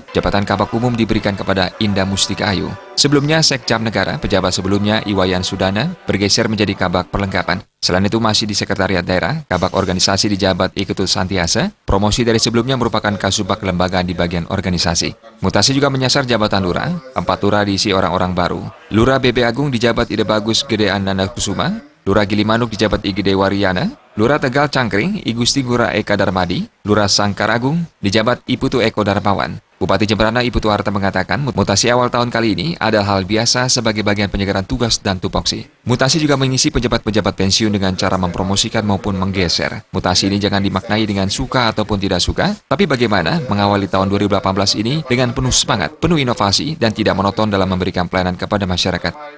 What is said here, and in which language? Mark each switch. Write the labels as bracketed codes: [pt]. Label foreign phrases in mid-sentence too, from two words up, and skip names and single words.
[id] Jabatan Kabag Umum diberikan kepada Indah Mustika Ayu. Sebelumnya, Sekjam Negara, pejabat sebelumnya Iwayan Sudana, bergeser menjadi Kabag Perlengkapan. Selain itu masih di Sekretariat Daerah, Kabag Organisasi dijabat Iketut Santiasa. Promosi dari sebelumnya merupakan Kasubag kelembagaan di bagian organisasi. Mutasi juga menyasar jabatan lurah, 4 lurah diisi orang-orang baru. Lurah BB Agung dijabat Ide Bagus Gedean Nanda Kusuma, Lurah Gilimanuk dijabat Igede Wariana, Lurah Tegal Cangkring Igusti Ngurah Eka Darmadi, Lurah Sangkar Agung dijabat Iputu Eko Darmawan. Bupati Jemberana Ibu Tuharta mengatakan mutasi awal tahun kali ini adalah hal biasa sebagai bagian penyegaran tugas dan tupoksi. Mutasi juga mengisi pejabat-pejabat pensiun dengan cara mempromosikan maupun menggeser. Mutasi ini jangan dimaknai dengan suka ataupun tidak suka, tapi bagaimana mengawali tahun 2018 ini dengan penuh semangat, penuh inovasi, dan tidak monoton dalam memberikan pelayanan kepada masyarakat.